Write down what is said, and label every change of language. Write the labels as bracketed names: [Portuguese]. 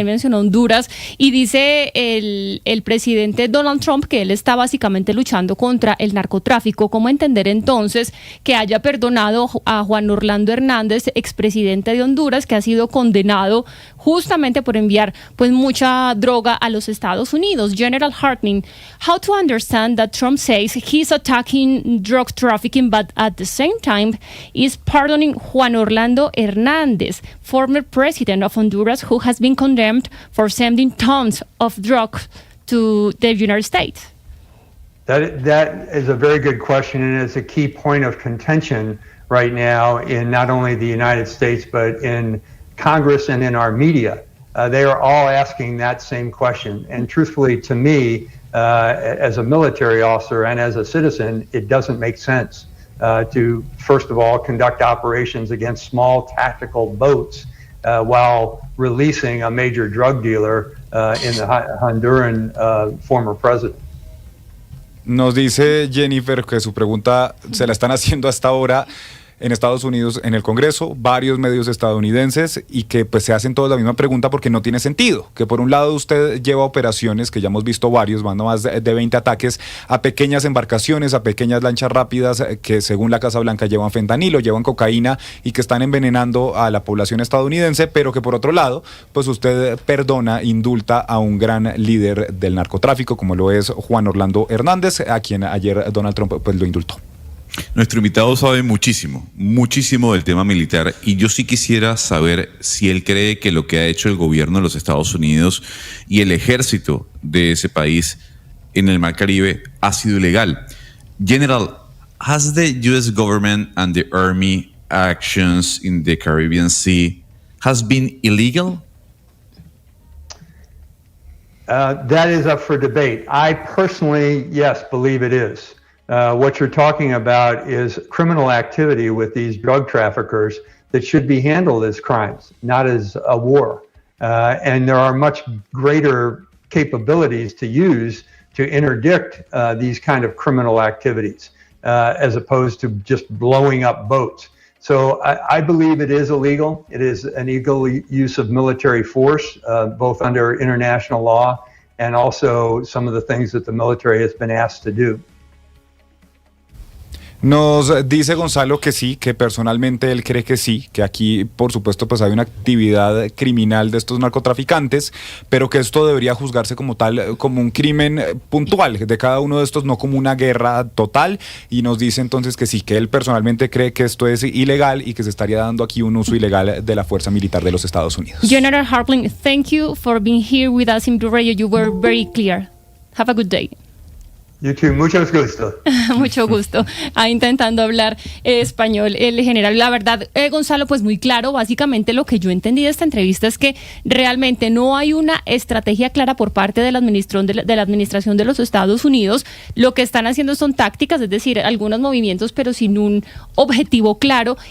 [Spanish] También mencionó Honduras, y dice el presidente Donald Trump que él está básicamente luchando contra el narcotráfico. ¿Cómo entender entonces que haya perdonado a Juan Orlando Hernández, expresidente de Honduras, que ha sido condenado justamente por enviar pues mucha droga a los Estados Unidos? [English] General Hartling, how to understand that Trump says he's attacking drug trafficking, but at the same time is pardoning Juan Orlando Hernández, former president of Honduras, who has been condemned for sending tons of drugs to the United States? That is a very good question, and it's a key point of contention right now in not only the United States, but in Congress and in our media. They are all asking that same question. And truthfully, to me, as a military officer and as a citizen, it doesn't make sense to, first of all, conduct operations against small tactical boats while releasing a major drug dealer in the Honduran former president. [Spanish] Nos dice Jennifer que su pregunta se la están haciendo hasta ahora en Estados Unidos, en el Congreso, varios medios estadounidenses, y que pues se hacen todos la misma pregunta porque no tiene sentido. Que por un lado usted lleva operaciones, que ya hemos visto varios, van a más de 20 ataques a pequeñas embarcaciones, a pequeñas lanchas rápidas que según la Casa Blanca llevan fentanilo, llevan cocaína y que están envenenando a la población estadounidense, pero que por otro lado, pues usted perdona, indulta a un gran líder del narcotráfico como lo es Juan Orlando Hernández, a quien ayer Donald Trump pues lo indultó. Nuestro invitado sabe muchísimo del tema militar, y yo sí quisiera saber si él cree que lo que ha hecho el gobierno de los Estados Unidos y el ejército de ese país en el Mar Caribe ha sido ilegal. [English] General, has the U.S. government and the Army actions in the Caribbean Sea has been illegal? That is up for debate. I personally, yes, believe it is. What you're talking about is criminal activity with these drug traffickers that should be handled as crimes, not as a war. And there are much greater capabilities to use to interdict these kind of criminal activities as opposed to just blowing up boats. So I believe it is illegal. It is an illegal use of military force, both under international law and also some of the things that the military has been asked to do. [Spanish] Nos dice Gonzalo que sí, que personalmente él cree que sí, que aquí por supuesto pues hay una actividad criminal de estos narcotraficantes, pero que esto debería juzgarse como tal, como un crimen puntual de cada uno de estos, no como una guerra total, y nos dice entonces que sí, que él personalmente cree que esto es ilegal y que se estaría dando aquí un uso ilegal de la fuerza militar de los Estados Unidos. [English] General Hartling, thank you for being here with us in Blue Radio. You were very clear. Have a good day. You too, [Spanish] muchos gustos. Mucho gusto. Intentando hablar español el general. La verdad, Gonzalo, pues muy claro. Básicamente lo que yo entendí de esta entrevista es que realmente no hay una estrategia clara por parte de la administración de los Estados Unidos. Lo que están haciendo son tácticas, es decir, algunos movimientos, pero sin un objetivo claro.